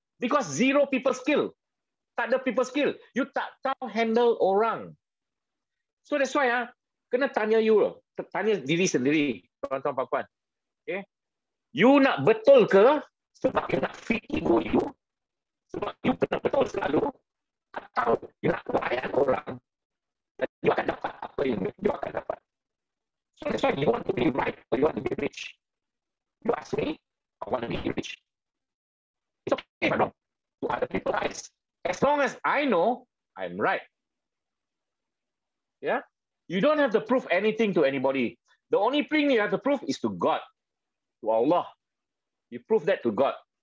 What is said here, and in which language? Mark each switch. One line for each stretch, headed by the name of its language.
English: Because zero people skill.
Malay: Tak ada people skill. You tak tahu handle orang.
English: So that's why kena tanya you.
Malay: Tanya diri sendiri. Tuan-tuan, puan-puan. Okay? You nak betul ke? Sebab you nak fit ego you. Sebab you kena betul selalu. Atau you nak layan orang. Dan you akan dapat apa yang you akan dapat.
English: So that's why you want to be right or you want to be rich. You ask me, I want to be rich. It's okay if I'm wrong. To other people's eyes. As long as I know, I'm right. Yeah? You don't have to prove anything to anybody. The only thing you have to prove is to God. To Allah. You prove that to God.